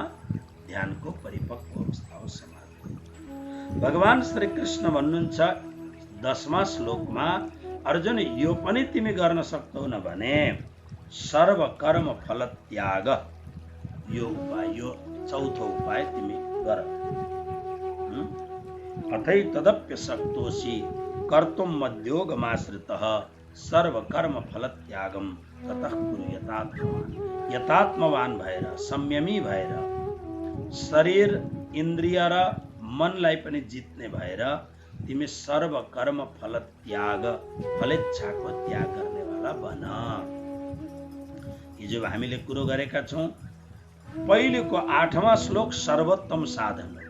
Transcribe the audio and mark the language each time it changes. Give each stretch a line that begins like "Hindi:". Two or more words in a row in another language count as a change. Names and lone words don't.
Nepali: ध्यानको परिपक्व अवस्था हो समाधि। भगवान श्री कृष्ण भन्नुहुन्छ 10वां श्लोकमा, अर्जुन यो पनि तिमी गर्न सक्दैनौ भने
Sanskrit: सर्व कर्म फल त्याग,
Nepali: यो उपाय, यो चौथो उपाय तिमी गर।
Sanskrit: अथै तदप्य शक्तोषि कर्तुम मध्योगमाश्रितः सर्व कर्म फल त्यागम ततः कुरु यतात्मवान।
Nepali: यतात्मवान भएर संयमी भएर शरीर इन्द्रिय र मनलाई पनि जित्ने भएर तिमी
Sanskrit: सर्व कर्म फल त्याग
Nepali: फलेच्छाको त्याग गर्नेवाला बन। हिजो हामीले कुरो गरेका छौं। पहिलेको 8वां श्लोक सर्वोत्तम साधन हो।